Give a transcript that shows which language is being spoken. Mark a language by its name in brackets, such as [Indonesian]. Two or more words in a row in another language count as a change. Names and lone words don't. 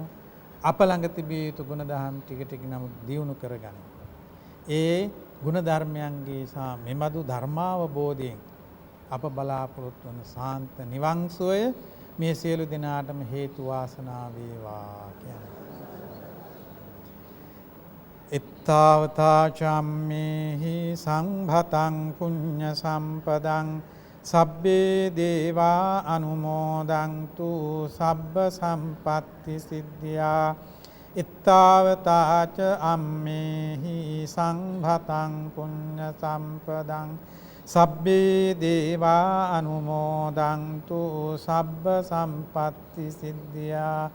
[Sinhala] අප ළඟ තිබිය යුතු ගුණ දහම් ටික ටික නමුත් දියුණු කරගනිමු. ඒ ගුණ ධර්මයන්ගේ සහ මෙබඳු ධර්මාවබෝධයෙන් අප බලාපොරොත්තු වන සාන්ත නිවන් සුවය මේ සියලු දෙනාටම හේතු වාසනා වේවා කියන්නේ. [Pali] ittavata cammehi sangbhatang punya sampadang sabbe deva anumodantu sabba sampatti siddhya ittavata ammehi sangbhatang punya sampadang sabbe deva anumodantu sabba sampatti siddhya